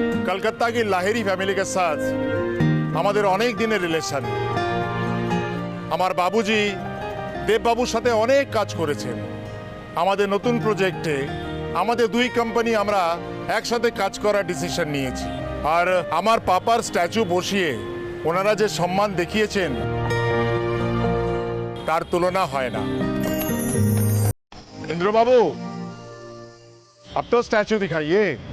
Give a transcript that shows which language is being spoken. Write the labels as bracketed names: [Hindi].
[Hindi] कलकत्ता की लाहेरी फैमिली के साथ [Bangla] আমাদের অনেক দিনের রিলেশন। আমার বাবুজি দেব বাবুর সাথে অনেক কাজ করেছেন। আমাদের নতুন প্রজেক্টে আমাদের দুই কোম্পানি আমরা একসাথে কাজ করার ডিসিশন নিয়েছি। আর আমার পাপার স্ট্যাচু বসিয়ে ওনারা যে সম্মান দেখিয়েছেন তার তুলনা হয় না। [Hindi] ইন্দ্র বাবু, अब तो स्टैचू दिखाइए।